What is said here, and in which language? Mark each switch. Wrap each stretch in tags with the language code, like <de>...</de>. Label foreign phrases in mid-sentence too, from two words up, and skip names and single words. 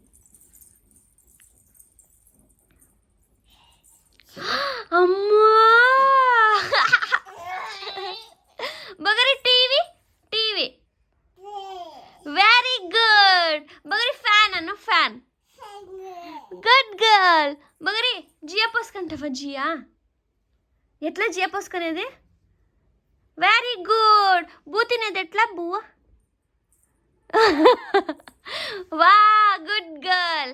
<kn>ಅಮ್ಮ ಬಗರಿ. ಟಿವಿ ಟಿವಿ.</kn> <en>very good</en> <kn>ಬಗರಿ. ಫ್ಯಾನ್ ಅನ್ನು ಫ್ಯಾನ್.</kn> <en>good girl</en> <te>బగరి. జియా పోసుకుంటావా? జియా ఎట్లా జియా పోసుకునేది?</te> <en>very good.</en> <te>బూ తినేది ఎట్లా? బువ్వ. వా</te> <en>good girl.</en>